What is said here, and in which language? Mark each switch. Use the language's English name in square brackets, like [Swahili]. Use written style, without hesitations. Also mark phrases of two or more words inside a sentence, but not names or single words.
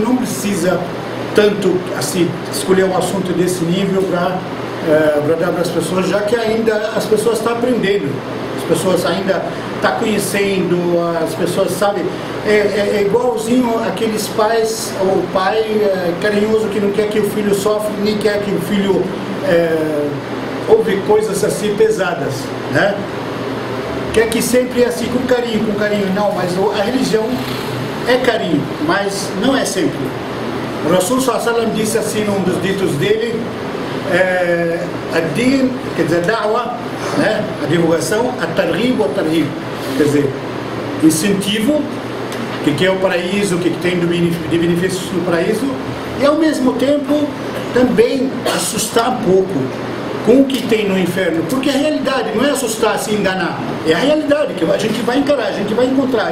[Portuguese] não precisa tanto assim escolher um assunto desse nível para dar para as pessoas, já que ainda as pessoas estão aprendendo, as pessoas ainda estão conhecendo, as pessoas sabem, é igualzinho aqueles pais, ou pai carinhoso que não quer que o filho sofra, nem quer que o filho ouve coisas assim pesadas, né? Quer que sempre é assim, com carinho, não, mas a religião é carinho, mas não é sempre. O Rasul [Arabic] صلى الله عليه وسلم [Portuguese] disse assim num dos ditos dele, ad-din, quer dizer, da'wa, né? A divulgação, [Arabic] الترغيب والترهيب, [Portuguese] quer dizer, incentivo, que é o paraíso, o que tem de benefícios no paraíso, e ao mesmo tempo também assustar um pouco com o que tem no inferno, porque a realidade não é assustar, se enganar, é a realidade que a gente vai encarar, a gente vai encontrar.